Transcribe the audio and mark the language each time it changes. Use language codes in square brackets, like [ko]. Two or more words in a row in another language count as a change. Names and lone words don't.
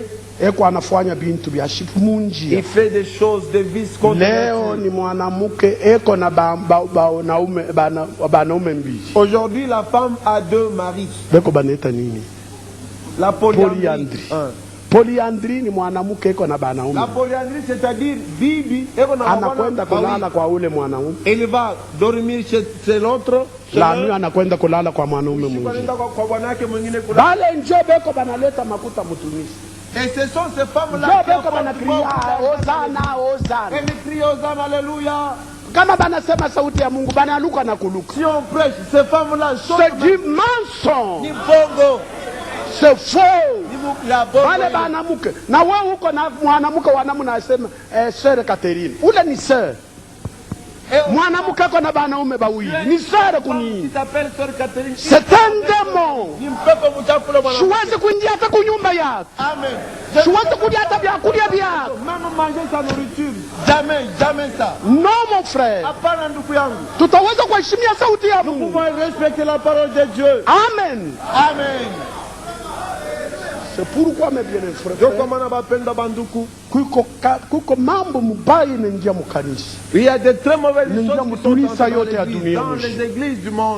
[fr] Il fait des choses de vice contre aujourd'hui, la femme a deux maris. La polyandrie. [sw] Polyandrie ni [fr] la polyandrie, c'est-à-dire bibi il va dormir chez l'autre. La nuit [sw] anakwenda kulala kwa mwanaume mwingine. [fr] Et ce sont ces femmes-là qui crient Hosanna, alléluia. Si on prêche, ces femmes-là c'est du mensonge. C'est faux. [sw] Na wewe uko na mwanamke wa namna anasema sœur Catherine. Ule ni sœur. Mwanamke ako na banaume bawili. Ni sœur kuni. [fr] C'est un démon. [sw] Siwezi kuingia hata kunyumba yako. Amen. Siwezi kuja hata vyakula vyako. [fr] Même manger sa nourriture. Jamais, jamais ça. Non mon frère. [sw] Hapana ndugu yangu. Tutaweza kuheshimia sauti ya Mungu. [fr] Nous pouvons respecter la parole de Dieu. Amen. Amen. C'est pourquoi mes bien frères, il y a de très mauvaises choses qui sont dans les églises du monde.